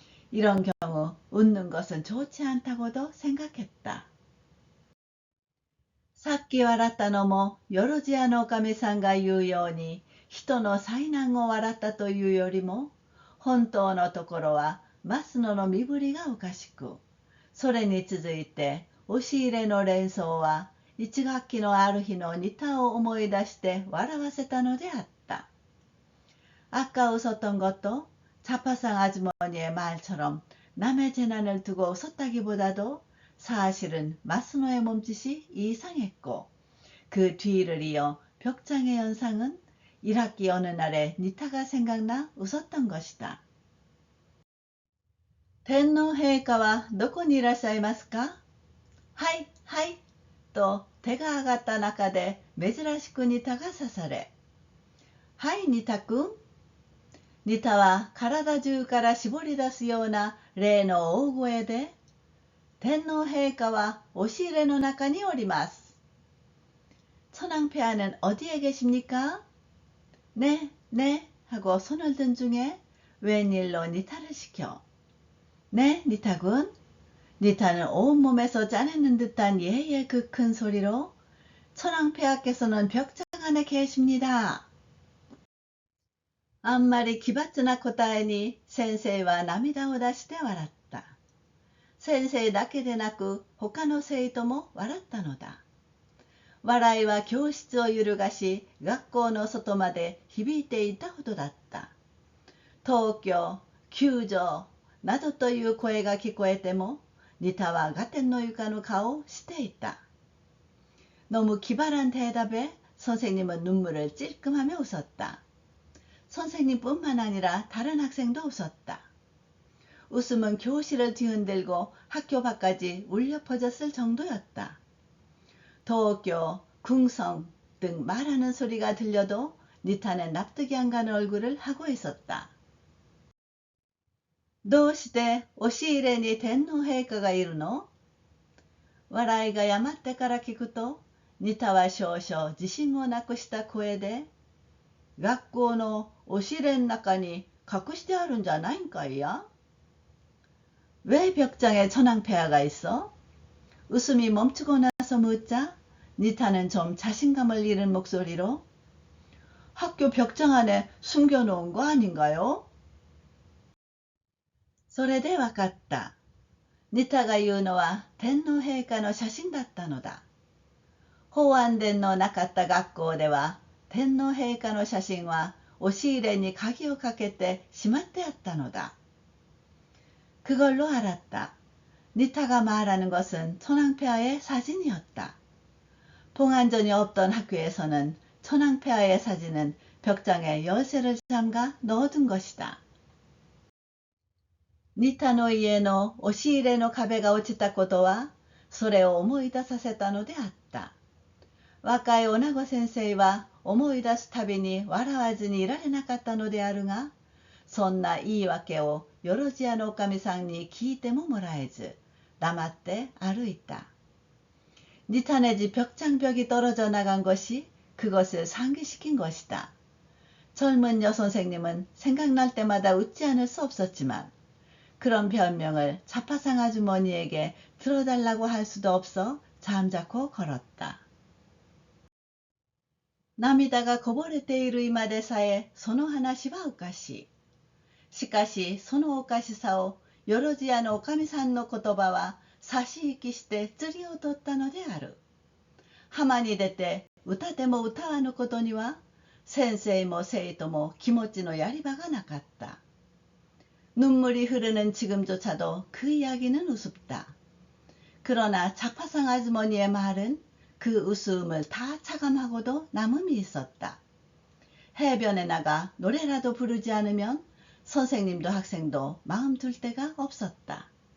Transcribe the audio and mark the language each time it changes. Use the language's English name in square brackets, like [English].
[Korean] 이런 경우 웃는 것은 좋지 않다고도 생각했다. [Japanese] さっき笑ったのもよろずやのおかみさんが言うように人の災難を笑ったというよりも本当のところは増野の身振りがおかしく、それに続いて押し入れの連想は一学期のある日の似たを思い出して笑わせたのであった。 [Korean] 아까 웃었던 것도 자파상 아주머니의 말처럼 남의 재난을 두고 웃었다기보다도 사실은 마스노의 몸짓이 이상했고 그 뒤를 이어 벽장의 연상은 1학기 어느 날에 니타가 생각나 웃었던 것이다. [Japanese] 天皇陛下はどこにいらっしゃいますか？はい、はい、と手が挙がった中で珍しくニタが刺され、はい、ニタ君。ニタは体中から絞り出すような例の大声で、天皇陛下は押し入れの中におります。 [Korean] 천황폐하는 어디에 계십니까? 네, 네 하고 손을 든 중에 웬일로 니타를 시켜. 네, 니타군. 니타는 온몸에서 짜내는 듯한 예의 그 큰 소리로 천황폐하께서는 벽장 안에 계십니다. [Japanese] あんまり奇抜な答えに先生は涙を出して笑った。先生だけでなく他の生徒も笑ったのだ。笑いは教室を揺るがし、学校の外まで響いていたほどだった。東京、救助などという声が聞こえても、ニタはガテンの床の顔をしていた。 [Korean] 너무 기발한 대답에 선생님은 눈물을 찔끔하며 웃었다. 선생님뿐만 아니라 다른 학생도 웃었다. 웃음은 교실을 뒤흔들고 학교 밖까지 울려 퍼졌을 정도였다. 도쿄, 궁성 등 말하는 소리가 들려도 니타는 납득이 안 가는 얼굴을 하고 있었다. [Japanese] どうして押し入れに天皇陛下がいるの？笑いがやまってから聞くと、ニタは少々自信をなくした声で、学校の押し入れの中に隠してあるんじゃないんかいや？ [Korean] 왜 벽장에 천황폐하가 있어? 웃음이 멈추고 나서 묻자 니타는 좀 자신감을 잃은 목소리로 학교 벽장 안에 숨겨놓은 거 아닌가요? [Japanese] それでわかった。ニタが言うのは天皇陛下の写真だったのだ。奉安殿のなかった学校では天皇陛下の写真は押し入れに鍵をかけてしまってあったのだ。 [Korean] 그걸로 알았다. 니타가 말하는 것은 천황폐하의 사진이었다. 봉안전이 없던 학교에서는 천황폐하의 사진은 벽장에 열쇠를 잠가 넣어둔 것이다. [Japanese] ニタの家の押し入れの壁が落ちたことは、それを思い出させたのであった。若い女子先生は思い出すたびに笑わずにいられなかったのであるが、そんな言い訳をよろずやのおかみさんに聞いてももらえず、黙って歩いた。 [Korean] 니타네 집 벽장벽이 떨어져 나간 것이 그것을 상기시킨 것이다. 젊은 여선생님은 생각날 때마다 웃지 않을 수 없었지만 그런 변명을 자파상 아주머니에게 들어달라고 할 수도 없어 잠자코 걸었다. [Japanese] 涙がこぼれている今でさえその話はおかしい。しかしそのおかしさをよろずやのおかみさんの言葉は差し引きして釣りを取ったのである。浜に出て歌でも歌わぬことには先生も生徒も気持ちのやり場がなかった。 [Korean] 눈물이 흐르는 지금조차도 그 이야기는 우습다. 그러나 자파상 아주머니의 말은 그 우스움을 다 차감하고도 남음이 있었다. 해변에 나가 노래라도 부르지 않으면 선생님도 학생도 마음 둘 데가 없었다.